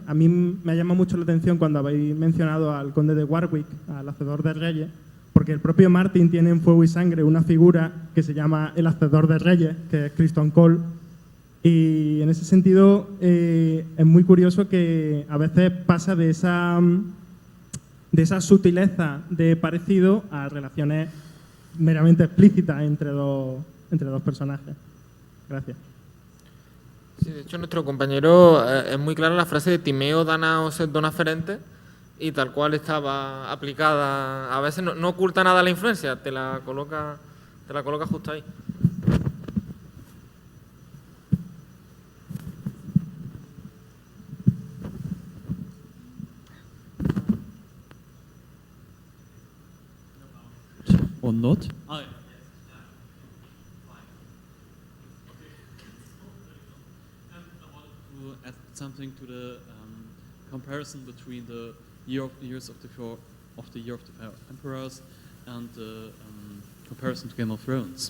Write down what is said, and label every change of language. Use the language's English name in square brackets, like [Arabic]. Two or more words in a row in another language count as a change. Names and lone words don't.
[Spanish] A mí me ha llamado mucho la atención cuando habéis mencionado al conde de Warwick, al hacedor de reyes, porque el propio Martin tiene en Fuego y Sangre una figura que se llama el hacedor de reyes, que es Criston Cole, y en ese sentido es muy curioso que a veces pasa de esa sutileza de parecido a relaciones meramente explícitas entre dos personajes. Gracias. Sí, de hecho, nuestro compañero es muy clara la frase de [Latin] Timeo dana os et dona ferente, [Spanish] y tal cual estaba aplicada. A veces no oculta nada la influencia, te la coloca justo ahí. [English] Or not? Add something to the comparison between the years of the year of the emperors and the comparison to Game of Thrones.